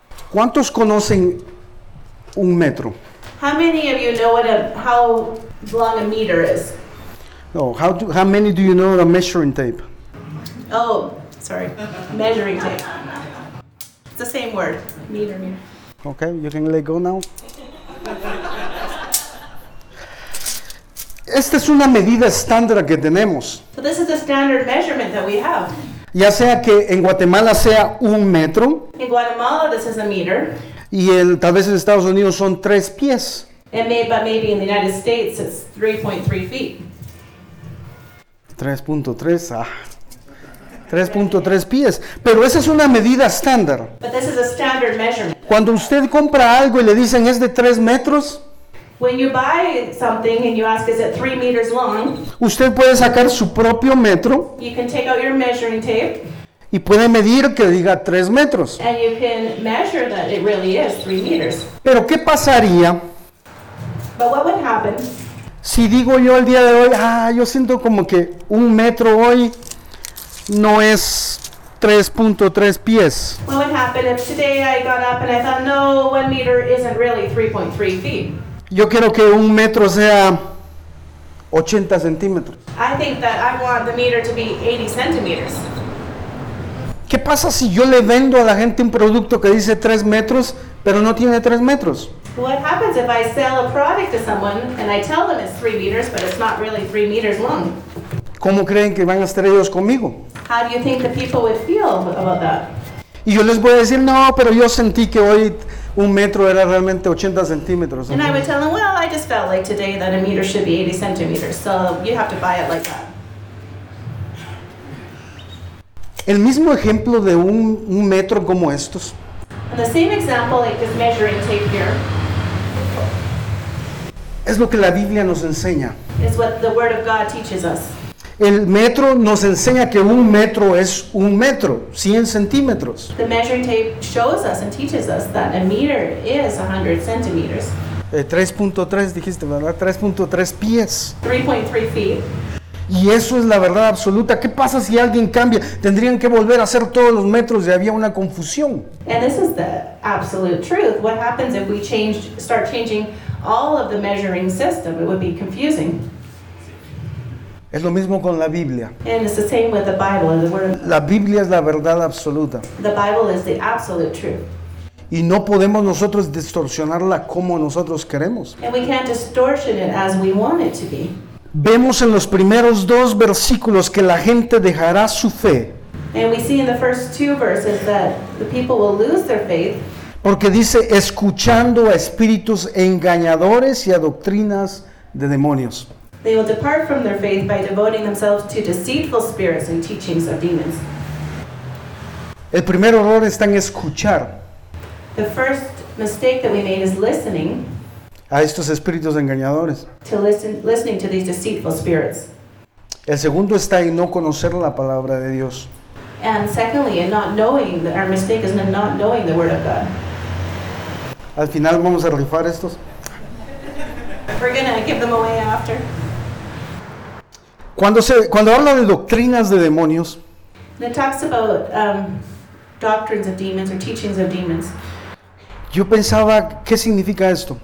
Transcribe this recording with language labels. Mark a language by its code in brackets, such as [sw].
[es] ¿Cuántos conocen un metro? [en] How many of you know how long a meter is? How many do you know the measuring tape? Oh, sorry, measuring tape. It's the same word, meter. Okay, you can let go now. [es] Esta es una medida estándar que tenemos. [en] So this is the standard measurement that we have. [es] Ya sea que en Guatemala sea un metro. [en] In Guatemala, this is a meter. [es] Y tal vez en Estados Unidos son tres pies. [en] But maybe in the United States it's 3.3 feet. [es] 3.3, 3.3 pies. Pero esa es una medida estándar. [en] But this is a standard measurement. [es] Cuando usted compra algo y le dicen es de 3 metros. [en] When you buy something and you ask, is it 3 meters long? [es] Usted puede sacar su propio metro. [en] You can take out your measuring tape. [es] Y puede medir que diga 3 metros. [en] And you can measure that it really is 3 meters. [es] Pero ¿qué pasaría? [en] But what would happen? [es] Si digo yo el día de hoy, yo siento como que un metro hoy no es 3.3 pies. [en] What would happen if today I got up and I thought, no, 1 meter isn't really 3.3 feet? [es] Yo quiero que un metro sea 80 centímetros. [en] I think that I want the meter to be 80 centimeters. [es] ¿Qué pasa si yo le vendo a la gente un producto que dice 3 metros, pero no tiene 3 metros? [en] What happens if I sell a product to someone and I tell them it's 3 meters, but it's not really 3 meters long? [es] ¿Cómo creen que van a estar ellos conmigo? [en] How do you think the people would feel about that? [es] Y yo les voy a decir, no, pero yo sentí que hoy un metro era realmente 80 centímetros. [en] And I would tell them, well, I just felt like today that a meter should be 80 centimeters, so you have to buy it like that. [es] El mismo ejemplo de un metro como estos. [en] And the same example, like this measuring tape here. [es] Es lo que la Biblia nos enseña. [en] It's what the Word of God teaches us. [es] El metro nos enseña que un metro es un metro, 100 centímetros. [en] The measuring tape shows us and teaches us that a meter is 100 centimeters. [es] 3.3 dijiste, ¿verdad? 3.3 pies. [en] 3.3 feet. [es] Y eso es la verdad absoluta. ¿Qué pasa si alguien cambia? Tendrían que volver a hacer todos los metros y había una confusión. [en] And this is the absolute truth. What happens if we start changing all of the measuring system? It would be confusing. [es] Es lo mismo con la Biblia. [en] And it's the same with the Bible. The word. [es] La Biblia es la verdad absoluta. [en] The Bible is the absolute truth. [es] Y no podemos nosotros distorsionarla como nosotros queremos. [en] And we can't distortion it as we want it to be. [es] Vemos en los primeros dos versículos que la gente dejará su fe. [en] And we see in the first two verses that the people will lose their faith. [es] Porque dice, escuchando a espíritus engañadores y a doctrinas de demonios. [en] They will depart from their faith by devoting themselves to deceitful spirits and teachings of demons. [es] El primer error está en escuchar. [en] The first mistake that we made is listening. [es] A estos espíritus engañadores. [en] To listening to these deceitful spirits. [es] El segundo está en no conocer la palabra de Dios. [en] And secondly, in not knowing that our mistake is in not knowing the word of God. [es] Al final vamos a rifar estos. [en] We're gonna give them away after. [es] Cuando habla de doctrinas de demonios. [en] It talks about doctrines of demons or teachings of demons. [es] Yo pensaba, ¿qué significa esto?